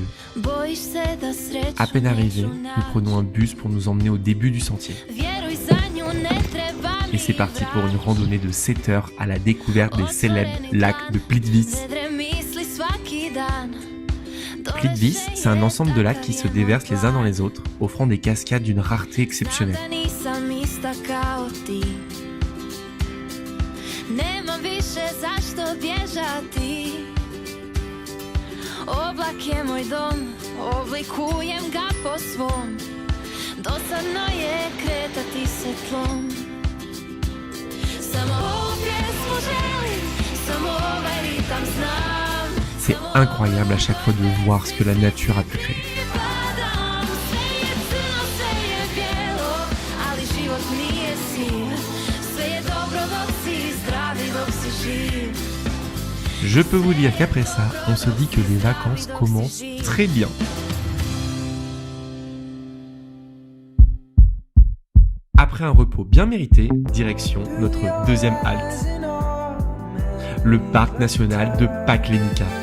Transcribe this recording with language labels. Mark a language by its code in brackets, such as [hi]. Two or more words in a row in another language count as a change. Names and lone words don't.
[fr] À peine arrivés, nous prenons un bus pour nous emmener au début du sentier. Et c'est parti pour une randonnée de 7 heures à la découverte des célèbres lacs de Plitvice. Plitvice, c'est un ensemble de lacs qui se déversent les uns dans les autres, offrant des cascades d'une rareté exceptionnelle. [hr] Oblak je moj dom, oblikujem ga po svom. Dosadno je kretati se tlom. Samo ovu pjesmu želim, samo ovaj ritam znam. [fr] C'est incroyable à chaque fois de voir ce que la nature a pu créer. [hr] Sve je bijelo, ali život nije siv. Sve je dobro dok si zdravi, dok si živ. [fr] Je peux vous dire qu'après ça, on se dit que les vacances commencent très bien. Après un repos bien mérité, direction notre deuxième halte. Le parc national de Paklenica.